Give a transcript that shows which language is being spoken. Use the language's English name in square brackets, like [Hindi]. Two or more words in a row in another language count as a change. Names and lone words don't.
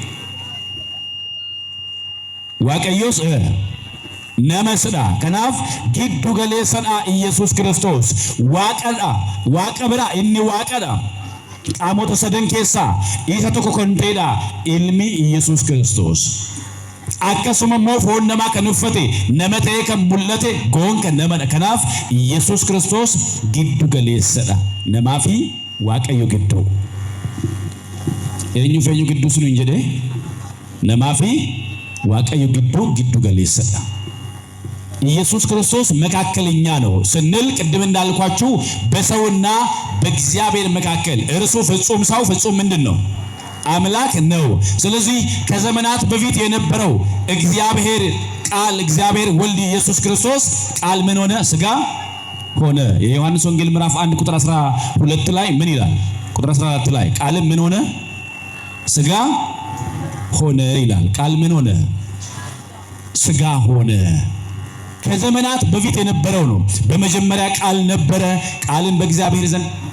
[Oromo] waaqayyoos nama sada kanaaf giddu galeessadha Yesuus Kiristoos waaqadha waaqa bira inni waaqadha qaamota sadan keessaa isa tokko kan ta'edha ilmi Yesuus Kiristoos akkasuma immoo foon namaa kan uffate nama ta'ee kan mul'ate goonka namadha kanaaf Yesuus Kiristoos giddu galeessadha namaa fi waaqayyo gidduu eenyu gidduu sun hin jedhee namaa fi waaqayyo giddu galeessadha [Amharic] ኢየሱስ ክርስቶስ መካከለኛ ነው ስንል ቅድም እንዳልኳችሁ በሰውና በእግዚአብሔር መካከል እርሱ ፍጹም ሰው ፍጹም ምንድነው አምላክ ነው ስለዚህ ከዘመናት በፊት የነበረው እግዚአብሔር ቃል እግዚአብሔር ወልድ ኢየሱስ ክርስቶስ ቃል ምን ሆነ ስጋ ሆነ የዮሐንስ ወንጌል ምዕራፍ 1 ቁጥር 12 ላይ ምን ይላል ቁጥር 14 ላይ ቃል ምን ሆነ ስጋ ሆነ ይላል ቃል ምን ሆነ ስጋ ሆነ ከዘመናት በፊት የነበረው ነው በመጀመሪያ ቃል ነበረ ቃልን በእግዚአብሔር ዘንድ